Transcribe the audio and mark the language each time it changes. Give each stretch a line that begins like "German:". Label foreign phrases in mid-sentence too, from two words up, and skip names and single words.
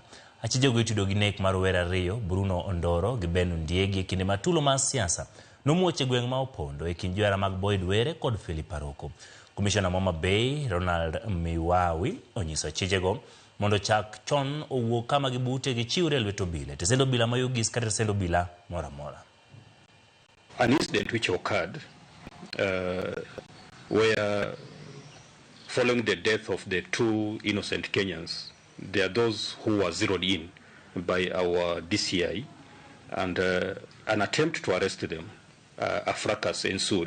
Luo (Kenya and Tanzania): Achije go itudo gi nek mar rowere ariyo, Bruno Ondoro gi Ben Ndiegi, kinde ma tulo mar siasa nomuoche gweng ma opondo e kind johera mag Boyd Were kod Philip Aroko. Commissioner Homa Bay Ronald Miwawi onyiso achije go mondo chak chon owuok kama gibute gichiwre e lwet obila. Tesendo obila mayugis kata tesendo obila mora mora.
English: An incident which occurred where following the death of the two innocent Kenyans, there are those who were zeroed in by our DCI, and an attempt to arrest them, a fracas ensued.